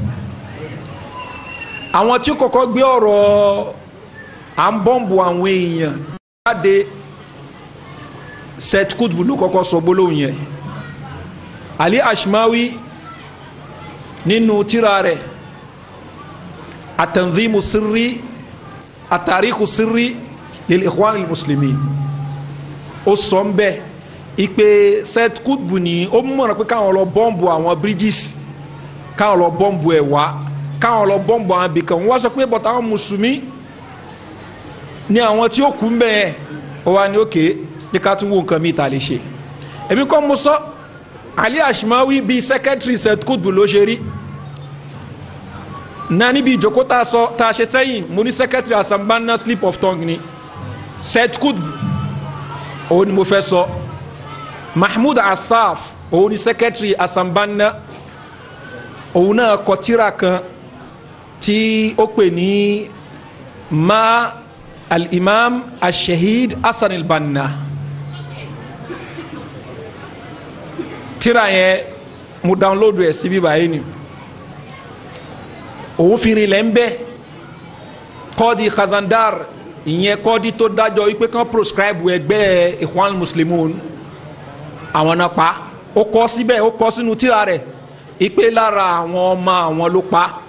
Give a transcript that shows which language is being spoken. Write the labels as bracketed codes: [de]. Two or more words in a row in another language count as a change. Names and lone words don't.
[yo] àwọn tí kọ́kọ́ gbé ọ̀rọ̀ à ń bọ́ǹbù àwọn èèyàn jáde Said Qutb ló kọ́kọ́ sọ gbólóhùn yẹn. Ali Ashmawi nínú tírà rẹ̀ At-Tanzimu Sirri At-Tarikhu Sirri lil Ikhwan al-Muslimin ó sọ ń bẹ́ ìpè Said Qutb ní ó mọ̀ràn pé káwọn lọ bọ́ǹbù àwọn bridges káwọn lọ bọ́ǹbù ẹ̀wà káwọn lọ bọ́ǹbù àwọn abìkan wọ́n sọ pé bọ̀tà àwọn mùsùlùmí ní àwọn tí ó kú ń bẹ́ẹ̀ ó wá ní òkè ní ká tún wo nǹkan mi ta lè ṣe èmi kọ́ mo sọ Ali Ashmawi bíi secretary Said Qutb ló ṣe rí náà níbi ìjókòó tá a ṣe sẹ́yìn mo ní secretary Asambanna [en] slip of tongue [yo] ni Said Qutb òun ni mo fẹ́ sọ Mahmoud Asaf òun ni secretary Asambanna òun náà kọ tírà kan tí ó pè ní ma al-imam al-shahid Hasan al-Banna. tírà yẹn mo download ẹ̀ síbí báyìí ni òun fi rin lẹ́ ń bẹ́ kọ́ọ̀dì Khazandar ìyẹn kọ́ọ̀dì tó dájọ́ wípé kán proscribe ẹgbẹ́ Ikhwan Muslimun àwọn náà pa ó kọ́ síbẹ̀ ó kọ́ sínú tírà rẹ̀ ìpè lára àwọn ọmọ àwọn ló pa